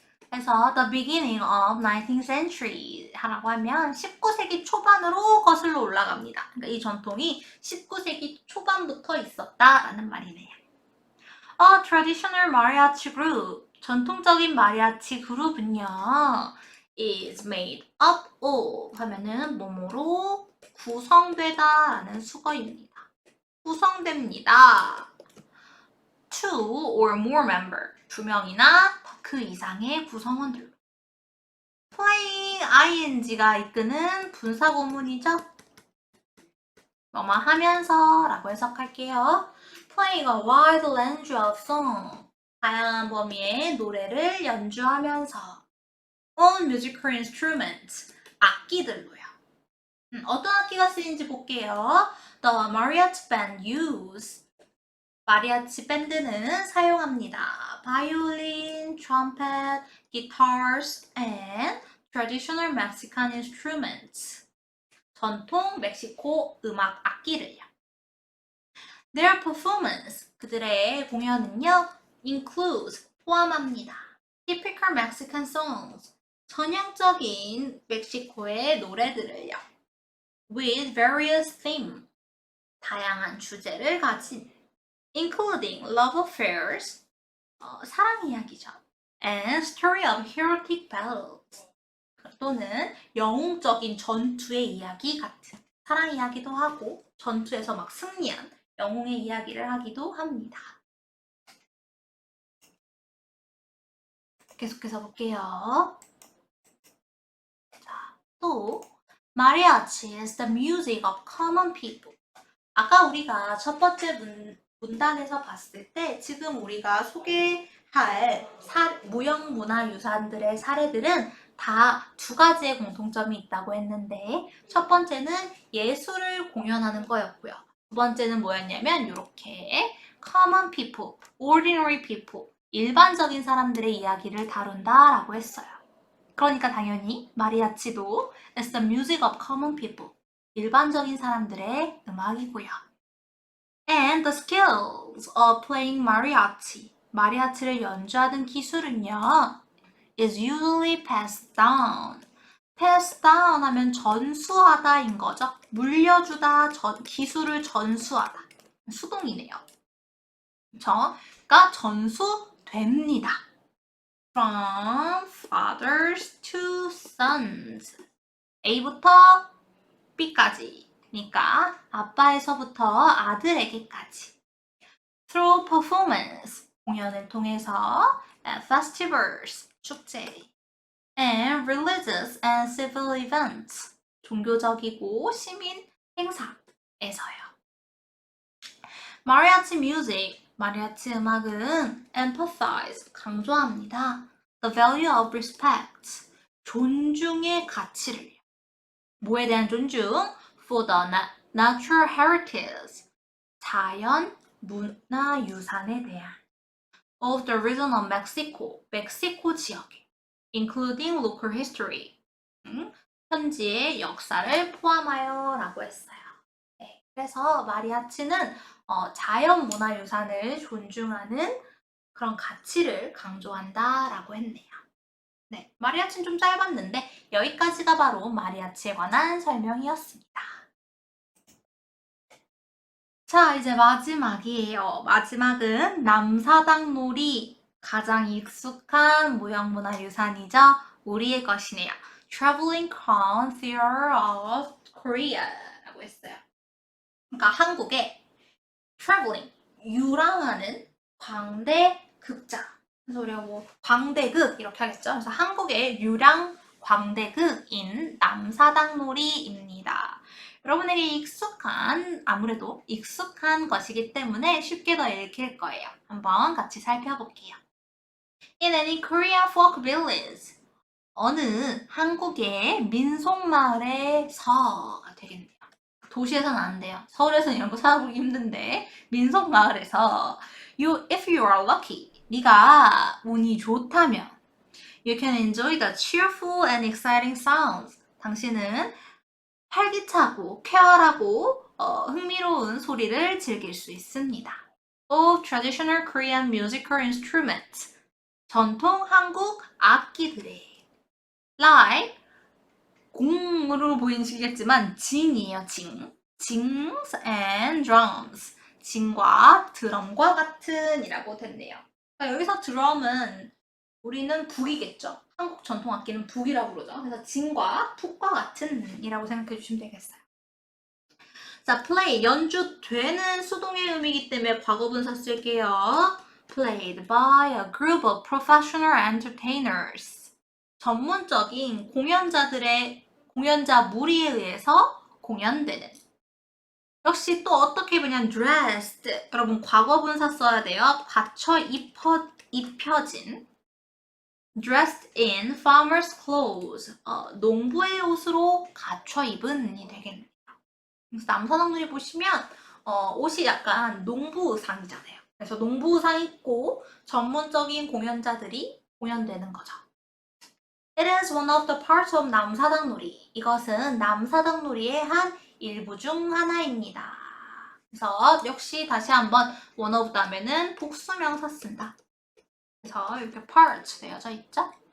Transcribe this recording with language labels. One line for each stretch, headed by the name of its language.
Korean: 그래서
English: the beginning of 19th century
Korean: 라고 하면 19세기 초반으로 거슬러 올라갑니다. 그러니까 이 전통이 19세기 초반부터 있었다라는 말이네요.
English: A traditional mariachi group,
Korean: 전통적인 마리아치 그룹은요,
English: is made up of
Korean: 하면은 뭐뭐로 구성되다라는 수거입니다. 구성됩니다.
English: Two or more member,
Korean: 두 명이나 그 이상의 구성원들로. playing ing가 이끄는 분사구문이죠. 뭐뭐 하면서 라고 해석할게요.
English: playing a wide range of song,
Korean: 다양한 범위의 노래를 연주하면서
English: on musical instruments,
Korean: 악기들로요. 어떤 악기가 쓰이는지 볼게요.
English: The mariachi band use,
Korean: 마리아치 밴드는 사용합니다.
English: 바이올린, 트럼펫, guitars, and traditional Mexican instruments.
Korean: 전통 멕시코 음악 악기를요.
English: Their performance,
Korean: 그들의 공연은요,
English: includes,
Korean: 포함합니다.
English: Typical Mexican songs,
Korean: 전형적인 멕시코의 노래들을요.
English: With various themes,
Korean: 다양한 주제를 가진
English: including love affairs,
Korean: 사랑 이야기죠.
English: and story of heroic battles,
Korean: 또는 영웅적인 전투의 이야기 같은 사랑 이야기도 하고 전투에서 막 승리한 영웅의 이야기를 하기도 합니다. 계속해서 볼게요. 자, 또
English: mariachi is the music of common people.
Korean: 아까 우리가 첫 번째 분단에서 봤을 때 지금 우리가 소개할 무형문화유산들의 사례들은 다 두 가지의 공통점이 있다고 했는데 첫 번째는 예술을 공연하는 거였고요. 두 번째는 뭐였냐면 이렇게
English: common people, ordinary people,
Korean: 일반적인 사람들의 이야기를 다룬다라고 했어요. 그러니까 당연히 마리아치도
English: it's the music of common people,
Korean: 일반적인 사람들의 음악이고요.
English: And the skills of playing mariachi,
Korean: 마리아치를 연주하는 기술은요
English: is usually passed down.
Korean: pass down 하면 전수하다인 거죠. 물려주다, 기술을 전수하다. 수동이네요. 그쵸? 그러니까 전수됩니다.
English: From fathers to sons.
Korean: A부터 B까지. 그러니까 아빠에서부터 아들에게까지.
English: Through performance.
Korean: 공연을 통해서
English: and festivals.
Korean: 축제.
English: And religious and civil events.
Korean: 종교적이고 시민 행사에서요.
English: Mariachi music.
Korean: 마리아치 음악은
English: emphasize,
Korean: 강조합니다.
English: The value of respect,
Korean: 존중의 가치를. 뭐에 대한 존중?
English: For the natural heritage,
Korean: 자연 문화유산에 대한.
English: Of the region of Mexico,
Korean: 멕시코 지역에.
English: Including local history,
Korean: 현지의 역사를 포함하여 라고 했어요. 네, 그래서 마리아치는 자연 문화유산을 존중하는 그런 가치를 강조한다라고 했네요. 네, 마리아치는 좀 짧았는데 여기까지가 바로 마리아치에 관한 설명이었습니다. 자, 이제 마지막이에요. 마지막은 남사당놀이, 가장 익숙한 무형문화유산이죠. 우리의 것이네요.
English: Traveling Crown Theater of Korea
Korean: 라고 했어요. 그러니까 한국의 traveling, 유랑하는 광대 극장. 그래서 우리가 뭐 광대극 이렇게 하겠죠. 그래서 한국의 유랑 광대극인 남사당놀이입니다. 여러분에게 아무래도 익숙한 것이기 때문에 쉽게 더 읽힐 거예요. 한번 같이 살펴볼게요.
English: In any Korean folk village,
Korean: 어느 한국의 민속마을에서가 되겠네요. 도시에서는 안 돼요. 서울에서는 이런 거 찾아보기 힘든데 민속마을에서
English: if you are lucky,
Korean: 네가 운이 좋다면
English: you can enjoy the cheerful and exciting sounds.
Korean: 당신은 활기차고 쾌활하고 흥미로운 소리를 즐길 수 있습니다.
English: Of traditional Korean musical instruments.
Korean: 전통 한국 악기들의
English: like
Korean: 공으로 보이시겠지만 징이에요.
English: Jings and drums.
Korean: 징과 드럼과 같은 이라고 됐네요. 그러니까 여기서 드럼은 우리는 북이겠죠. 한국 전통 악기는 북이라고 그러죠. 그래서 징과 북과 같은 이라고 생각해 주시면 되겠어요. 자, play, 연주되는 수동의 의미이기 때문에 과거분사 쓸게요.
English: Played by a group of professional entertainers.
Korean: 전문적인 공연자 무리에 의해서 공연되는. 역시 또 어떻게 보면 dressed. 여러분 과거분사 써야 돼요. 갖춰 입혀진.
English: dressed in farmer's clothes.
Korean: 농부의 옷으로 갖춰 입은이 되겠네요. 그래서 남사당놀이 보시면 옷이 약간 농부 의상이잖아요. 그래서 농부 의상 입고 전문적인 공연자들이 공연되는 거죠.
English: It is one of the parts of 남사당놀이.
Korean: 이것은 남사당놀이의 한 일부 중 하나입니다. 그래서 역시 다시 한번 one of 다음에는 복수명사 쓴다. 그래서 이렇게 part 되어져 있죠?